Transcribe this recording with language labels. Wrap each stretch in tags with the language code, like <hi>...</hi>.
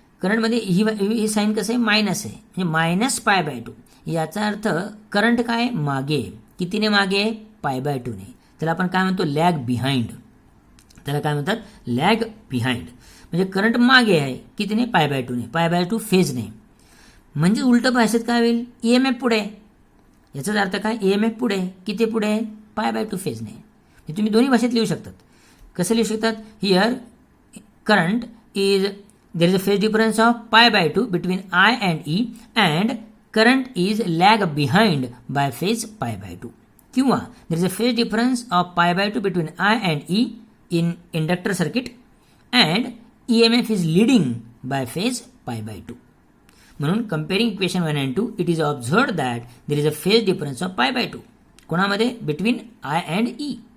<mr>करंटमध्ये ही साईन कसं आहे, मायनस आहे, म्हणजे -π/2. याचा अर्थ करंट काय मागे आहे. कितीने मागे आहे, π/2 ने. त्याला आपण काय म्हणतो, लॅग बिहाइंड. त्याला काय म्हणतात, लॅग बिहाइंड. म्हणजे करंट मागे आहे कितीने, π/2 ने. π/2 फेजने. म्हणजे उलट भाषेत काय होईल, EMF पुढे. याचाच अर्थ काय, EMF पुढे. किती पुढे, π/2 फेजने. हे तुम्ही दोन्ही भाषेत लिहू शकतात. कसं लिहू शकतात,</mr> <en>Here current is, there is a phase difference of π/2 between I and E and current is lag behind by phase π/2. किंवा there is a phase difference of π/2 between I and E in inductor circuit and EMF is leading by phase π/2. म्हणून comparing equation 1 and 2, it is observed that there is a phase difference of π/2. कोणामध्ये, between I and E.</en>